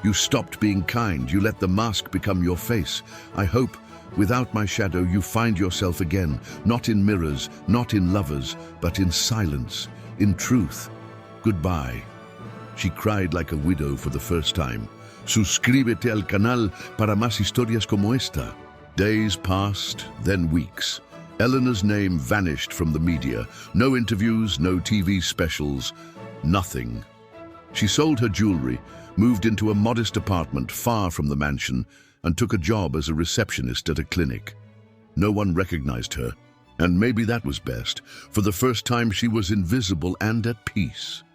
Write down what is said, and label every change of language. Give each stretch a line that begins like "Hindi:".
English: You stopped being kind. You let the mask become your face. I hope, without my shadow, you find yourself again, not in mirrors, not in lovers, but in silence, in truth. Goodbye." She cried like a widow for the first time.
Spanish: Suscríbete al canal para más historias como esta.
English: Days passed, then weeks. Eleanor's name vanished from the media. No interviews, no TV specials, nothing. She sold her jewelry, moved into a modest apartment far from the mansion, and took a job as a receptionist at a clinic. No one recognized her, and maybe that was best. For the first time, she was invisible and at peace.